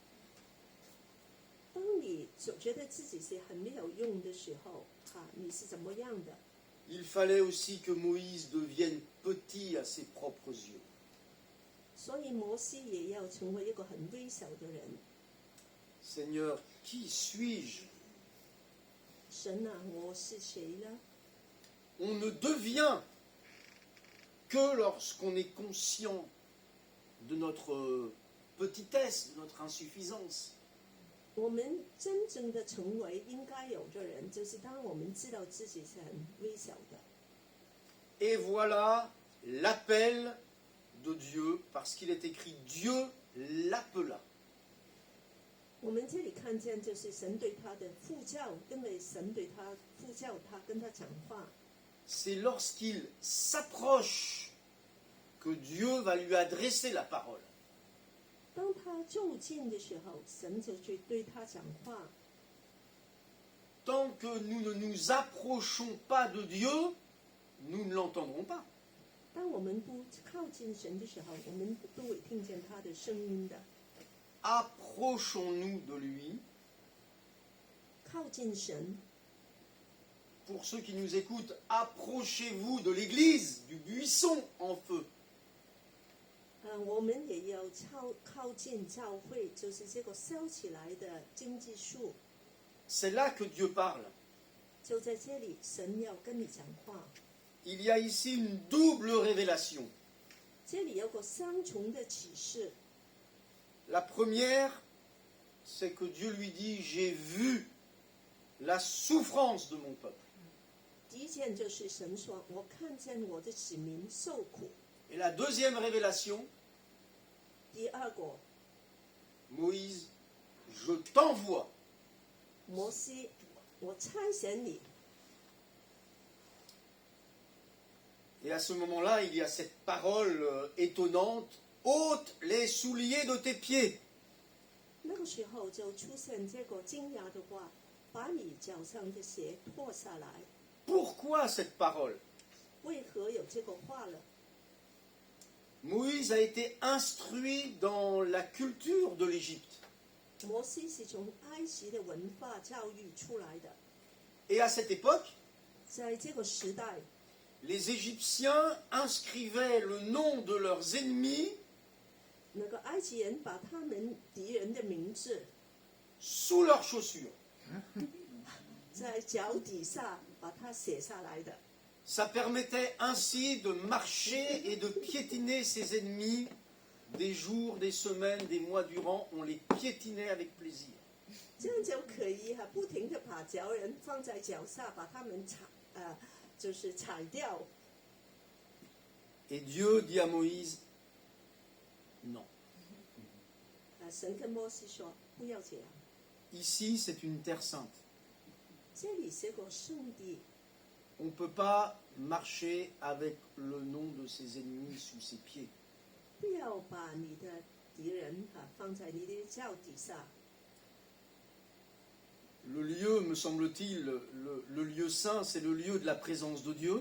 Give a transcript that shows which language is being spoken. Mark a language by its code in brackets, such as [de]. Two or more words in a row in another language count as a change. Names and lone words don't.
[zh] 當你覺得自己是很沒有用的時候，你是怎麼樣的？ [fr] Il fallait aussi que Moïse devienne petit à ses propres yeux. [zh] 所以摩西也要成為一個很微小的人。 [fr] Seigneur, qui suis-je? [zh] 神啊，我是誰呢？ [fr] On ne devient que lorsqu'on est conscient de notre petitesse, de notre insuffisance. [zh] 我们真正的成为应该有的人，就是当我们知道自己是很微小的。 [fr] Et voilà l'appel de Dieu, parce qu'il est écrit Dieu l'appela. [zh] 我们这里看见就是神对他的呼叫，因为神对他呼叫他，跟他讲话。 [fr] C'est lorsqu'il s'approche que Dieu va lui adresser la parole. [zh] 当他就近的时候，神就去对他讲话。 [fr] Tant que nous ne nous approchons pas de Dieu, nous ne l'entendrons pas. [zh] 当我们不靠近神的时候，我们不会听见他的声音的。 [fr] Approchons-nous de lui. [zh] 靠近神， [fr] Pour ceux qui nous écoutent, approchez-vous de l'église, du buisson en feu. [zh] 我们也要靠近教会，就是这个烧起来的荆棘树。 [fr] C'est là que Dieu parle. [zh] 就在这里，神要跟你讲话。 [fr] Il y a ici une double révélation. [zh] 这里有个双重的启示。 [fr] La première, c'est que Dieu lui dit, j'ai vu la souffrance de mon peuple. [zh] 第一件就是神说：“我看见我的子民受苦。 [fr] Et la deuxième révélation, ” [zh] 第二个， [fr] Moïse, je t'envoie. [zh] 摩西，我差遣你。 [fr] Et à ce moment-là, il y a cette parole étonnante, ôte les souliers de tes pieds. [zh] 那个时候就出现这个惊讶的话：“把你脚上的鞋脱下来。 [fr] Pourquoi cette parole » [zh] 为何有这个话了？ [fr] Moïse a été instruit dans la culture de l'Égypte. [zh] 摩西是从埃及的文化教育出来的， [fr] Et à cette époque, [zh] 在这个时代， [fr] les Égyptiens inscrivaient le nom de leurs ennemis [zh] 那个埃及人把他们敌人的名字 [fr] sous leurs chaussures. [zh] 在脚底下把它写下来的。 [fr] Ça permettait ainsi de marcher et de piétiner ses ennemis des jours, des semaines, des mois durant. On les piétinait avec plaisir. [zh] 这样就可以不停的把脚人放在脚下，把他们就是踩掉。 [fr] Et Dieu dit à Moïse, non. [zh] 神跟摩西说：“不要这样， [fr] Ici, c'est une terre sainte. [zh] 这里是个圣地， [fr] On ne peut pas marcher avec le nom de ses ennemis sous ses pieds. [zh] 不要把你的敌人放在你的脚底下。 [fr] Le lieu, me semble-t-il, le lieu saint, c'est le lieu de la présence de Dieu.